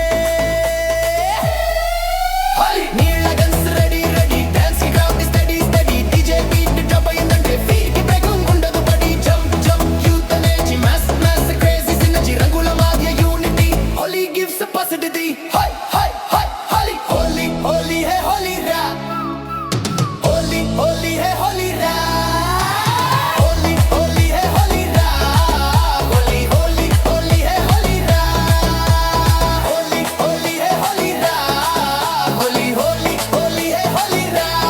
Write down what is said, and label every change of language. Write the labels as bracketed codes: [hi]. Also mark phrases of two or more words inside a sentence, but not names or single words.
[en] నీళ్ళ guns ready ready, dance ki crowd steady steady, DJ beat drop ayindante feet ki break [te] ఉండదు బడి, [en] jump jump youth energy, mass mass crazy synergy, [te] రంగుల మాధ్య [en] unity, Holi gives positivity. [te] హోలీ హోలీ హోలీ హే హోలీ రా, [hi] होली है होली रा, होली होली है होली रा, होली होली होली है होली रा, होली होली है होली रा, होली होली होली है होली रा.